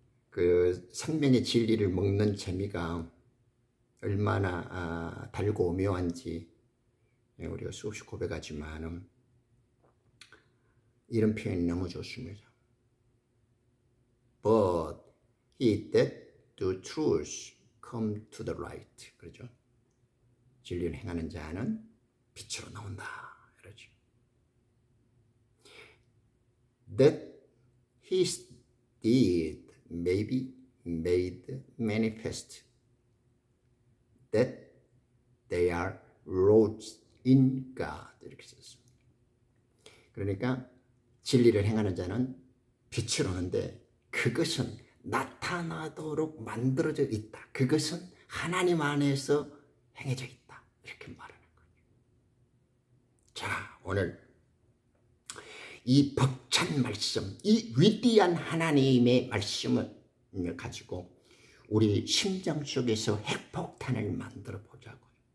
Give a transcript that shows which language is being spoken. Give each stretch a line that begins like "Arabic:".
Korean: 그 생명의 진리를 먹는 재미가 얼마나 달고 오묘한지 우리가 수없이 고백하지만 이런 표현이 너무 좋습니다.
English: But he that do truth come to the light.
Korean: 그렇죠? 진리를 행하는 자는 빛으로 나온다. 그러죠.
English: That his deed may be made manifest. That they are wrought in God.
Korean: 이렇게 썼습니다. 그러니까 진리를 행하는 자는 빛을 오는데 그것은 나타나도록 만들어져 있다. 그것은 하나님 안에서 행해져 있다. 이렇게 말하는 거죠. 자, 오늘 이 벅찬 말씀, 이 위대한 하나님의 말씀을 가지고 우리 심장 속에서 핵폭탄을 만들어 보자고요.